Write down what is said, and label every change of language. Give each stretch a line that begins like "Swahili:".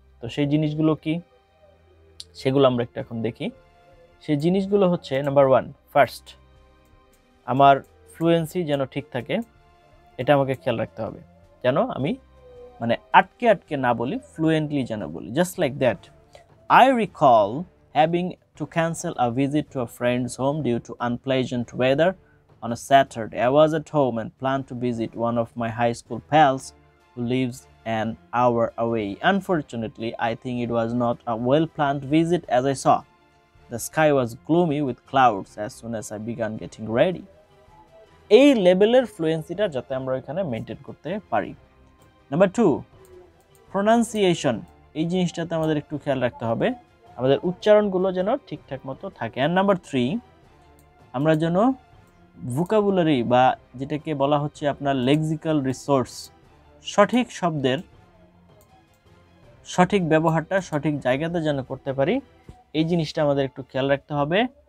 Bangla: তো সেই জিনিসগুলো কি সেগুলো আমরা একটু এখন দেখি। সেই জিনিসগুলো হচ্ছে নাম্বার 1, ফার্স্ট আমার ফ্লুয়েন্সি যেন ঠিক থাকে, এটা আমাকে খেয়াল রাখতে হবে, যেন আমি মানে আটকে না বলি, ফ্লুয়েন্টলি যেন বলি।
English: Just like that, I recall having to cancel a visit to a friend's home due to unpleasant weather on a Saturday. I was at home and planned to visit one of my high school pals who lives an hour away. Unfortunately, I think it was not a well-planned visit as I saw. The sky was gloomy with clouds as soon as I began getting ready.
Bangla: এই লেভেলের ফ্লুয়েন্সিটা যাতে আমরা এখানে maintain করতে পারি। Number 2, pronunciation. এই জিনিসটাতে আমাদের একটু খেয়াল রাখতে হবে, আমাদের উচ্চারণগুলো যেন ঠিকঠাক মতো থাকে। আর নাম্বার 3, আমরা যেন ভোকাবুলারি বা যেটাকে বলা হচ্ছে আপনার লেক্সিক্যাল রিসোর্স, সঠিক শব্দের সঠিক ব্যবহারটা সঠিক জায়গাতে যেন করতে পারি, এই জিনিসটা আমাদের একটু খেয়াল রাখতে হবে।